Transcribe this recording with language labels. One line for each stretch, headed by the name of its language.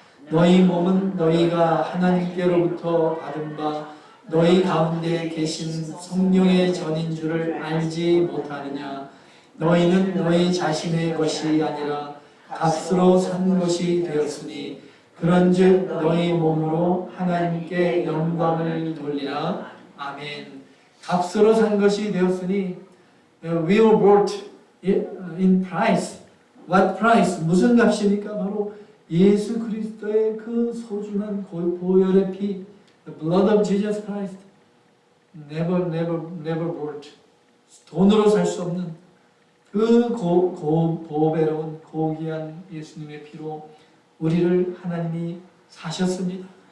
Korean: 너희 몸은 너희가 하나님께로부터 받은 바 너희 가운데 계신 성령의 전인 줄을 알지 못하느냐. 너희는 너희 자신의 것이 아니라 값으로 산 것이 되었으니 그런즉 너희 몸으로 하나님께 영광을 돌리라. 아멘. 값으로 산 것이 되었으니
English: we were bought in price. What price?
Korean: 무슨 값입니까? 바로 예수 그리스도의 그 소중한 보혈의 피,
English: the blood of Jesus Christ. Never bought.
Korean: 돈으로 살 수 없는 그 보배로운 고귀한 예수님의 피로 우리를 하나님이 사셨습니다.